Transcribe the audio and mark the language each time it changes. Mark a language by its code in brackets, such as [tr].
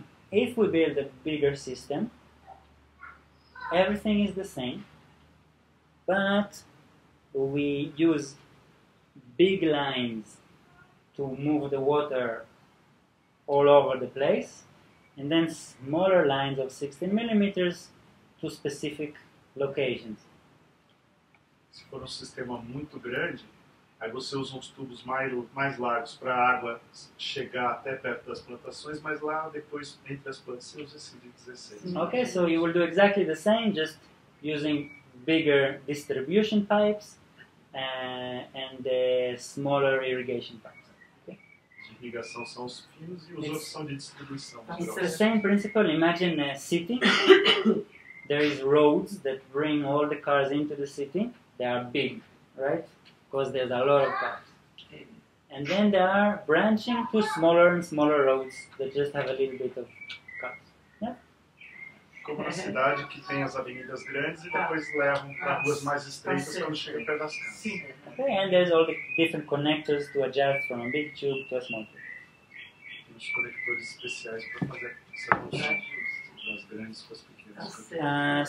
[en] If we build a bigger system, everything is the same, but we use big lines to move the water all over the place, and then smaller lines of 16 millimeters to specific locations. [pt] Se for um sistema muito grande, aí você usa uns tubos mais largos para a água chegar até perto das plantações, mas lá depois, entre as plantas, você usa esse de 16. [en] Okay, so you will do exactly the same, just using bigger distribution pipes and smaller irrigation pipes. [pt] De irrigação são os finos e os outros são de distribuição. [en] It's the same principle. Imagine a city. There is roads that bring all the cars into the city. They are big, right? Because there's a lot of cars. And then there are branching to smaller and smaller roads that just have a little bit of cars. Yeah? [pt] Como na cidade que tem as avenidas grandes e depois levam para ruas mais estreitas quando chega perto das casas. [en] Okay, and there's all the different connectors to adjust from a big tube to a small tube. [pt] Tem os conectores especiais para fazer essa função das grandes com as pequenas.